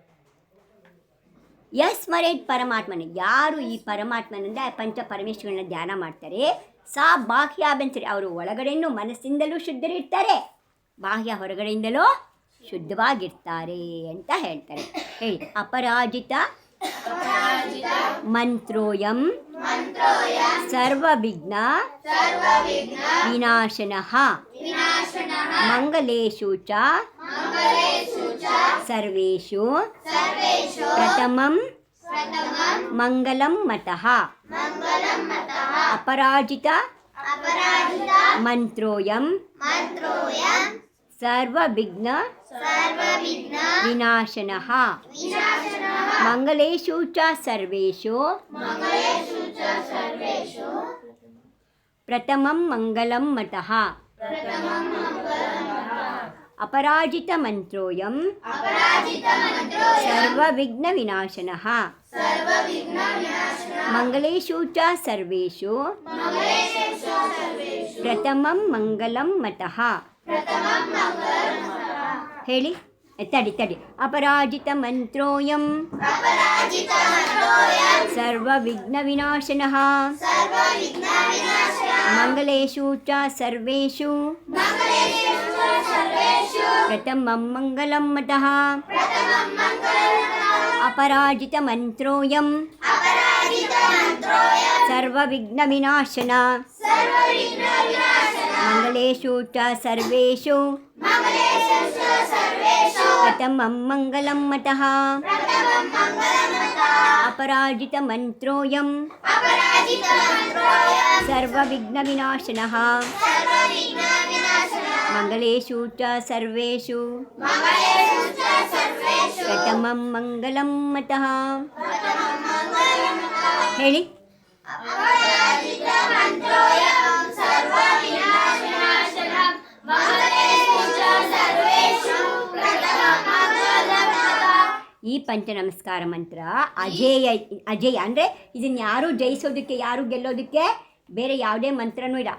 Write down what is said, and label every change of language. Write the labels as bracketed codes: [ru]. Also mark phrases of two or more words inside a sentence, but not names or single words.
[sa] स्मरेत् परमात्मन, [kn] ಯಾರು ಈ ಪರಮಾತ್ಮನಿಂದ ಪಂಚ ಪರಮೇಶ್ವರನ ಧ್ಯಾನ ಮಾಡ್ತಾರೆ, [sa] स बाह्याभ्यन्तरे, [kn] ಅವರು ಒಳಗಡೆಯೂ ಮನಸ್ಸಿಂದಲೂ ಶುದ್ಧರಿರ್ತಾರೆ, ಬಾಹ್ಯ ಹೊರಗಡೆಯಿಂದಲೂ ಶುದ್ಧವಾಗಿರ್ತಾರೆ ಅಂತ ಹೇಳ್ತಾರೆ. [sa] ಹೇಳಿ, अपराजित मन्त्रोऽयं सर्वविघ्न विनाशनः मङ्गलेषु च सर्वेषु प्रथमं मङ्गलं मतः. अपराजित मन्त्रोऽयं सर्वविघ्न विनाशनः मङ्गलेषु च सर्वेषु प्रथमं मङ्गलं मतः. अपराजित मन्त्रोऽयं सर्वविघ्न विनाशनः मङ्गलेषु च सर्वेषु प्रथमं मङ्गलं मतः. [kn] ಹೇಳಿ, ತಡಿ. [sa] अपराजित मन्त्रोऽयं सर्वविघ्न विनाशनः मङ्गलेषु च सर्वेषु प्रथमं मङ्गलं मतः. अपराजित मन्त्रोऽयं सर्वविघ्न विनाशन मङ्गलेषु च सर्वेषु प्रथमं मङ्गलं मतः. अपराजित मन्त्रोऽयं सर्वविघ्न विनाशनः मङ्गलेषु च सर्वेषु प्रथमं मङ्गलं मतः. [kn] ಹೇಳಿ, ಈ ಪಂಚ ನಮಸ್ಕಾರ ಮಂತ್ರ ಅಜೇಯ ಅಂದರೆ ಇದನ್ನು ಯಾರು ಜಯಿಸೋದಕ್ಕೆ, ಯಾರು ಗೆಲ್ಲೋದಕ್ಕೆ ಬೇರೆ ಯಾವುದೇ ಮಂತ್ರನೂ ಇಲ್ಲ.